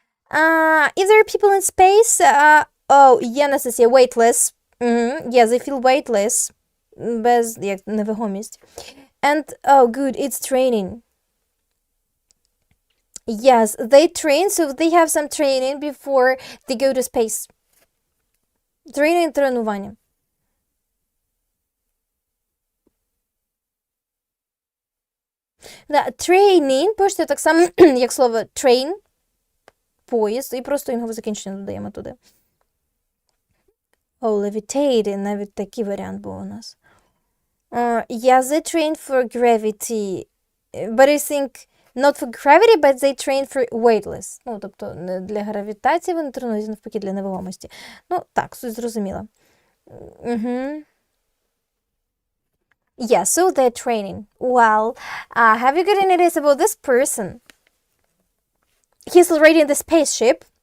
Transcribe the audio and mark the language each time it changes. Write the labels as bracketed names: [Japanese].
[English] If there are people in space, oh, yeah, Anastasia, weightless. Yeah, they feel weightless. [Ukrainian] Без як невагомість. [English] And, oh, good, it's training. Yes, they train, so they have some training before they go to space. Training, тренування. [Ukrainian] Да, training, пишете так само, як слово train, поїзд, і просто інгове закінчення додаємо туди. Oh, levitating, навіть такий варіант був у нас. [English] Yeah, they train for gravity, but I think not for gravity, but they train for weightless. [Ukrainian] Ну, тобто, не для гравітації вони тренуються, навпаки, для невагомості. Ну, так, суть зрозуміла. [English] Yeah, so they're training. Well, have you got any ideas about this person? He's already in the spaceship.